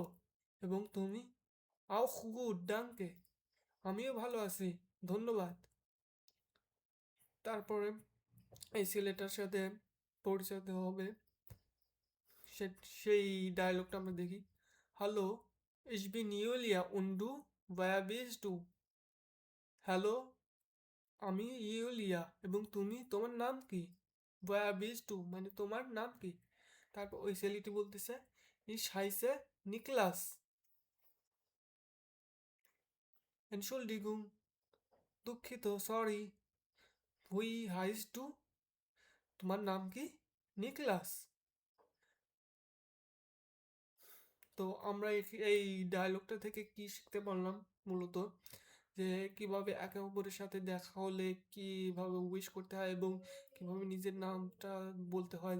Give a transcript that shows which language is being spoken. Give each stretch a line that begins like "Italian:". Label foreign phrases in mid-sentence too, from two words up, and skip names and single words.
Bangla: এবং তুমি।
German: auch gut danke,
Bangla: আমিও ভালো আছি, ধন্যবাদ। তারপরে এই ছেলেটার সাথে পরিচয় হবে, সেই ডায়লগটা আমরা দেখি।
German: হ্যালো ich bin Julia und du, wer bist du?
Bangla: হ্যালো, আমি ইউলিয়া এবং তুমি, তোমার নাম কি।
German: wer bist du
Bangla: মানে তোমার নাম কি। তারপর ওই ছেলেটি বলতেছে
German: ich heiße
Bangla: নিকলাস। Entschuldigung, দুঃখিত, সরি।
German: wie heißt du,
Bangla: তোমার নাম কি। নিকলাস। তো আমরা এই ডায়লগটা থেকে কি শিখতে পারলাম মূলত, যে কিভাবে একে অপরের সাথে দেখা হলে কিভাবে উইশ করতে হয় এবং কিভাবে নিজের নামটা বলতে হয়।